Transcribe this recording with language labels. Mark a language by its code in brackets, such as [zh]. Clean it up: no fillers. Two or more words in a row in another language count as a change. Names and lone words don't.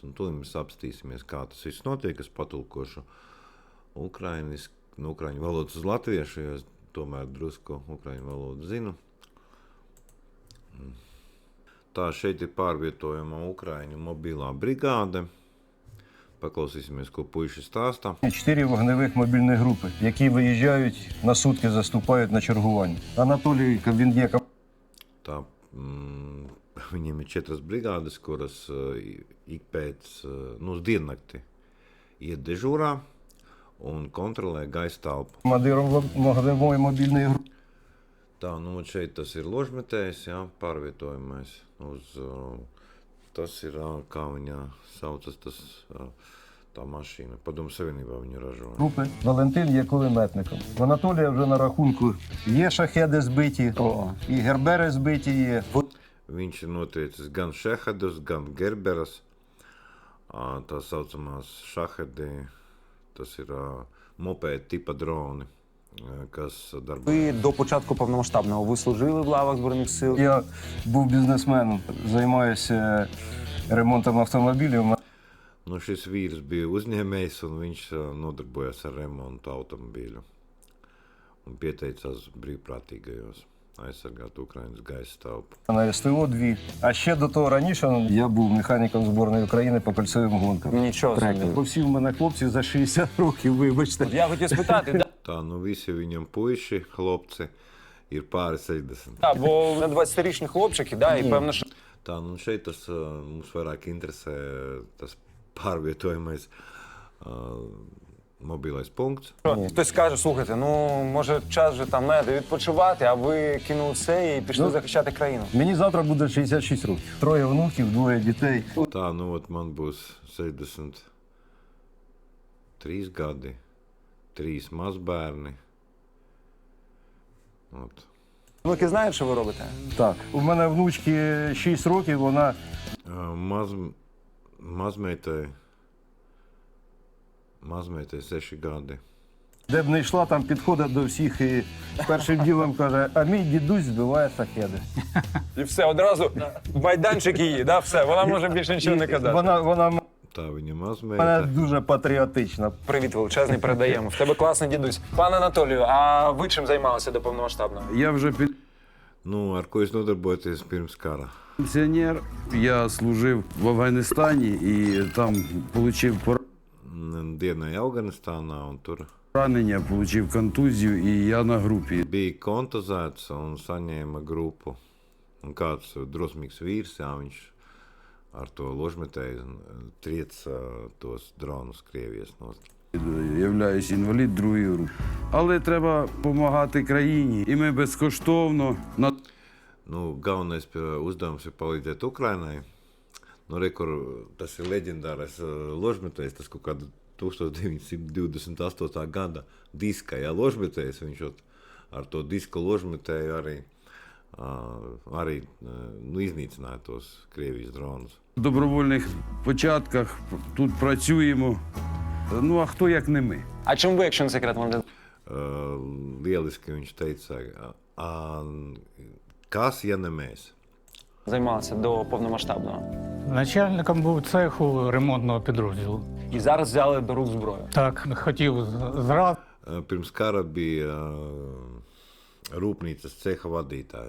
[lv] Un to mēs apstīsimies, kā tas viss notiek. Es patulkošu ukraiņu valodas uz latviešu, jo es tomēr drusku ukraiņu valodu zinu. Tā, šeit ir pārvietojama Ukraiņu mobilā brigāde. Paklausīsimies, ko puiši stāsta. [uk] 4 вогневих мобільні групи, які виїжджають на сутки, заступають на чергування. Анатолій, він є... [lv] Tā, viņiem ir 4 brigādes, kuras ik pēc, uz diennakti iet dežūrā un kontrolē gaisa telpu. [uk] Командиром вогневої мобільної групи. [lv] Tā, šeit tas ir ložmetējs, jā, pārvietojamais uz, tas ir, kā viņa saucas, tā mašīna. Padomu Savienībā viņu ražoja. [uk] Групи. Валентин є кулеметником. В Анатолія вже на рахунку є шахеди збиті, і гербери збиті є. [lv] Viņš ir noteicis gan šehedus, gan gerberas. Tā saucamās šahedi, tas ir mopēda tipa droni, kas darbojas. [uk] Ви до початку повномасштабного ви служили в лавах Збройних сил? Я був бізнесменом, займаюся ремонтом автомобілів. [lv] Šis vīrs bija uzņēmējs un viņš nodarbojās ar remontu automobīļu un pieteicās brīvprātīgajos aizsargāt Ukrainas gaisa telpu. [uk] На СТО-2. А ще до того раніше я був механіком збірної України по кольцевим гонкам. Нічого собі. Повсів мене хлопці за 60 років, вибачте. Я хотів спитати, [lv] Tā, visi viņam puiši, хлопці, ir pāri 60. [uk] бо на 20-річні хлопчики, і певно, що... [lv] Tā, šeit tas mums vairāk interesē tas pārvietojamais mobilais punkts. [uk] Хтось каже, слухайте, може час вже там відпочивати, а ви кинули все і пішли захищати країну. Мені завтра буде 66 років. 3 внуків, 2 дітей. [lv] Tā, man būs 63 gadi, 3 mazbērni. [uk] Внуки знають, що ви робите? Так. У мене внучки 6 років, вона... [lv] Mazmeitai 6 gadi. [uk] Де б не йшла, там підходить до всіх і першим ділом каже, а мій дідусь збиває шахеди. І все, одразу майданчик її, все, вона може більше нічого не казати. Вона [lv] Tā viņa [uk] мене [lv] mazmeita. [uk] дуже патріотична. Привіт величезний передаємо. В тебе класний дідусь. Пане Анатолію, а ви чим займалися до повномасштабного? Я вже [lv] Ar ko jūs nodarbojaties pirms kara? [uk] пенсіонер. Я служив в Афганістані і там отримав [lv] Dienēju Afganistānā un tur [uk] поранення, отримав контузію, і я на групі. [lv] bija kontuzēts un saņēma grupu. Un kāds drosmīgs vīrs, jā, viņš ar to ložmetēju triec tos dronus Krievijas nost. [uk] Являюсь інвалід другої групи. Але треба допомагати країні, і ми безкоштовно [lv] Galvenais uzdevums ir palīdzēt Ukrainai. Rekur, tas ir leģendārais ložmetējs, tas kaut kāda 1928. gada diska, jā, ložmetējs. Viņš ar to diska ložmetēju arī iznīcināja tos Krievijas dronus. [uk] в добровольних початках тут працюємо. А хто як не ми? А чим ви, якщо не секрет, вам [lv] Lieliski viņš teica, kas, ja ne mēs? [uk] займалися до повномасштабного? Начальником був цеху ремонтного підрозділу. І зараз взяли до рук зброю. Так, хотів зразу. [lv] Pirms kara bija rūpnīcas ceha vadītājs.